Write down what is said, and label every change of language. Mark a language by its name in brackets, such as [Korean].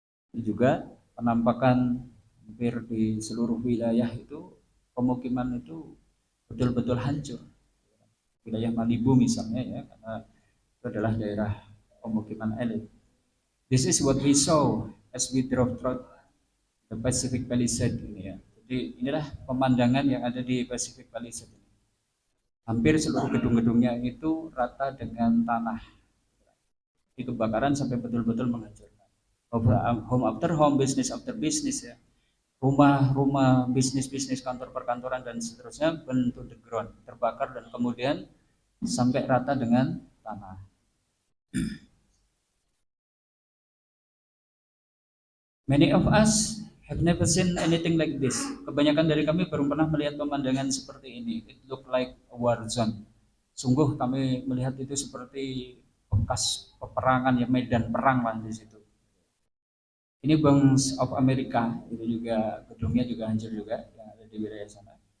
[Indonesian] Ini juga penampakan hampir di seluruh wilayah itu, pemukiman itu betul-betul hancur. Wilayah Malibu misalnya ya, karena itu adalah daerah pemukiman elit. [English] This is what we saw as we drove through the Pacific Palisades [Indonesian] ini ya. Jadi inilah pemandangan yang ada di Pacific Palisades ini. Hampir seluruh gedung-gedungnya itu rata dengan tanah. Di kebakaran sampai betul-betul menghancurkan. [English] Home after home, business after business ya. [Indonesian] Rumah-rumah, bisnis-bisnis, kantor perkantoran dan seterusnya bentuk [English] the ground, [Indonesian] terbakar dan kemudian sampai rata dengan tanah. [English] Many of us have never seen anything like this. [Indonesian] Kebanyakan dari kami baru pernah melihat pemandangan seperti ini. [English] It look like a war zone. [Indonesian] Sungguh kami melihat itu seperti bekas peperangan ya, medan perang lah di situ. Ini Bank of America, itu juga gedungnya juga hancur juga yang ada di wilayah sana.